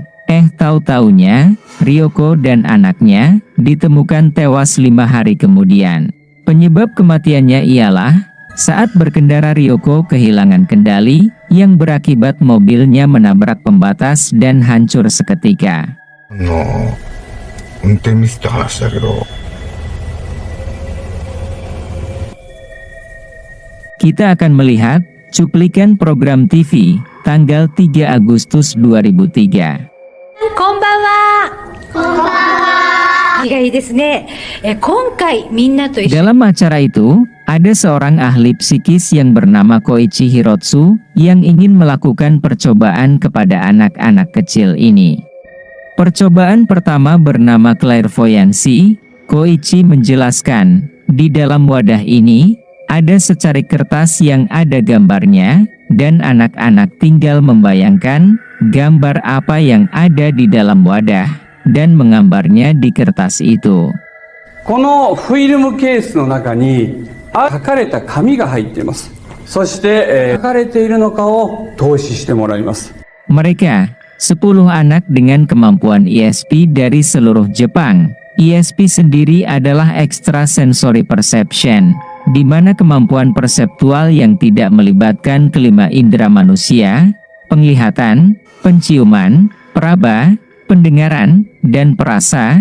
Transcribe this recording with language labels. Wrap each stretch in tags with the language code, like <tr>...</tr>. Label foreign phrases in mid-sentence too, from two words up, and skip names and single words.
<id>Tahu-taunya, Ryoko dan anaknya ditemukan tewas 5 hari kemudian. Penyebab kematiannya ialah saat berkendara Ryoko kehilangan kendali yang berakibat mobilnya menabrak pembatas dan hancur seketika.</id> <ja>運転ミスって話だけど、</ja> <id>Kita akan melihat cuplikan program TV tanggal 3 Agustus 2003.</id> <ja>こんばんは。こんばんは。いいですね。今回みんなと一緒</ja> <id>Dalam acara itu, ada seorang ahli psikis yang bernama Koichi Hirotsu yang ingin melakukan percobaan kepada anak-anak kecil ini. Percobaan pertama bernama clairvoyancy. Koichi menjelaskan, di dalam wadah ini ada secari kertas yang ada gambarnya, dan anak-anak tinggal membayangkan gambar apa yang ada di dalam wadah, dan menggambarnya di kertas itu.</id> <ja>このフィルムケースの中に書かれた紙が入っています。そして、書かれているのかを透視してもらいます。</ja> <id>Mereka, 10 anak dengan kemampuan ESP dari seluruh Jepang. ESP sendiri adalah</id> <en>extrasensory perception,</en> <id>di mana kemampuan perseptual yang tidak melibatkan kelima indera manusia, penglihatan, penciuman, peraba, pendengaran, dan perasa.</id>